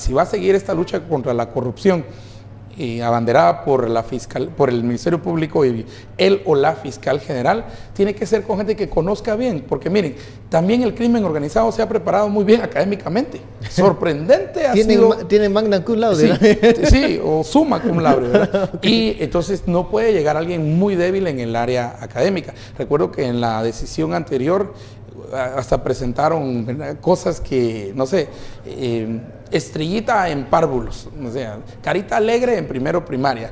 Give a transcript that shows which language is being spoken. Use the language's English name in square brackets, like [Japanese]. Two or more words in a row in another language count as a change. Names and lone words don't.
[Spanish] Si va a seguir esta lucha contra la corrupción, abanderada por el Ministerio Público y él o la fiscal general, tiene que ser con gente que conozca bien, porque miren, también el crimen organizado se ha preparado muy bien académicamente. Sorprendente ha sido. [Latin] Tienen magna cum laude. Sí, o summa cum laude, [Spanish] ¿verdad? Y entonces no puede llegar alguien muy débil en el área académica. Recuerdo que en la decisión anterior hasta presentaron, ¿verdad?, cosas que, no sé, estrellita en párvulos, o sea, carita alegre en primero primaria.